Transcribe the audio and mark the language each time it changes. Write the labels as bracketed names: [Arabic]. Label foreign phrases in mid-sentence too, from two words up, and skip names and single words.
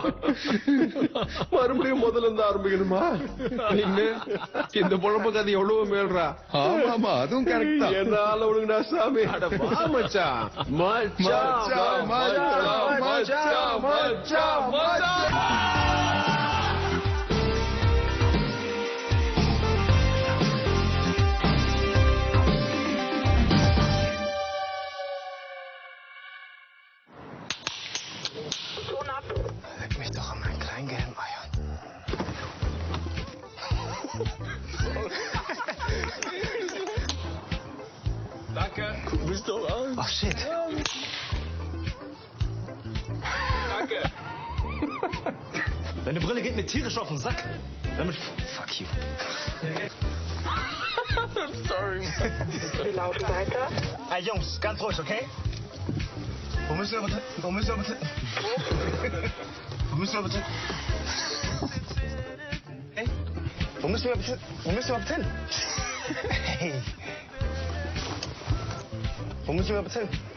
[Tamil] மறுபடியும் முதல்ல இருந்து ஆரம்பிக்கணுமா? இந்த பொழப்பு கதை எவ்வளவு மேல்றா. ஆமா, அதுவும் கரெக்ட் தான். என்னால விடுங்கடா சாமி. மச்சான் மச்சான் மச்சான் மச்சான் மச்சான். [German] Leck mich doch an meinen kleinen gelben Eiern. Danke. Guck mich doch an. [English] Oh shit. [German] Danke. Deine Brille geht mir tierisch auf den Sack. Damit. [English] Fuck you. I'm sorry. [German] Wie laut weiter? Hey Jungs, ganz ruhig, okay? Wo müssen wir bitte? Wo müssen wir bitte? Wo müssen wir bitte? Hey? Wo müssen wir bitte? Wo müssen wir bitte hin? Hey. Wo müssen wir bitte hin?